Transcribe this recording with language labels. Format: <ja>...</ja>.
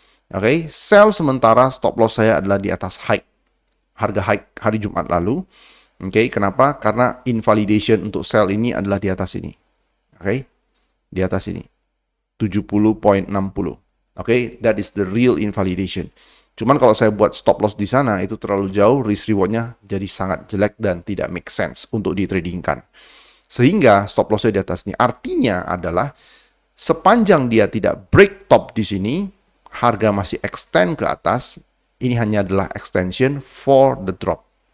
<id>Oke, sell sementara stop loss saya adalah di atas high, harga high hari Jumat lalu. Oke, kenapa? Karena invalidation untuk sell ini adalah di atas ini. Oke, di atas ini. 70.60.</id> <en>Oke, that is the real invalidation.</en> <id>Cuman kalau saya buat stop loss di sana, itu terlalu jauh, risk rewardnya jadi sangat jelek dan tidak make sense untuk ditradingkan. Sehingga stop loss-nya di atas ini. Artinya adalah sepanjang dia tidak break top di sini, harga masih extend ke atas, ini hanya adalah</id> <en>extension for the drop.</en>